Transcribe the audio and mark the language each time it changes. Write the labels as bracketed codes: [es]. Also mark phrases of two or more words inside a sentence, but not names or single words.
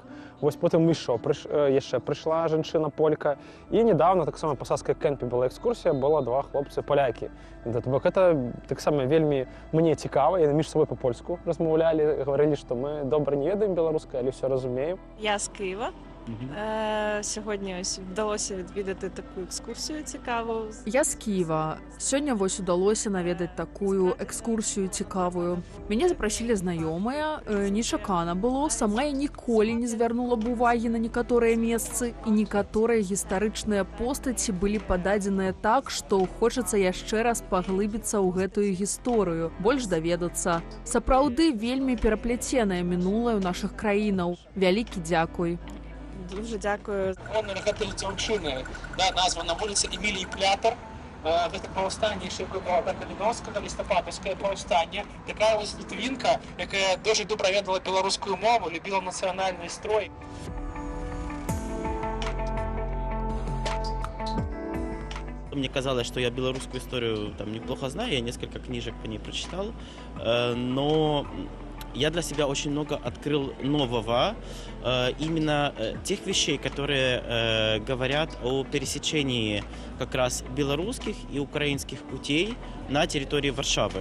[be] Вось потым яшчэ прыйшла жанчына полька. І недавно таксама па Саскай кэмпе была экскурсія, было 2 хлопцы палякі. Бок гэта таксама вельмі мне цікава, яны між сабой па-польску размаўлялі, гаварылі, што мы добра не ведаем беларускай, але ўсё разумеем. [uk] Я з Києва. Сьогодні ось вдалося відвідати таку екскурсію цікаву. [be] Я з Києва. Сьогодні ось удалося наведати таку екскурсію цікавую. [uk] Мене запросили знайомыя, [be] нечакана было. Сама я ніколі не звярнула б увагі на некаторыя месцы, і некаторыя гістарычныя постаці былі пададзеныя так, што хочацца яшчэ раз паглыбіцца ў гэтую гісторыю, больш даведацца. Сапраўды вельмі пераплеценае мінулае ў нашых краінаў. Вялікі дзякуй. [uk] Дуже дякую. [be] Гэта дзяўчыны, назва на вуліцы Эміліі Плятар. Гэта паўстанне Каліновскага, лістападаўскае паўстанне. Такая вось літвінка, якая дуже добра ведала беларускую мову, любіла нацыянальны строй. [ru] Мне казалось, что я белорусскую историю там неплохо знаю, я несколько книжек по ней прочитал, но я для себя очень много открыл нового, именно тех вещей, которые говорят о пересечении как раз белорусских и украинских путей на территории Варшавы.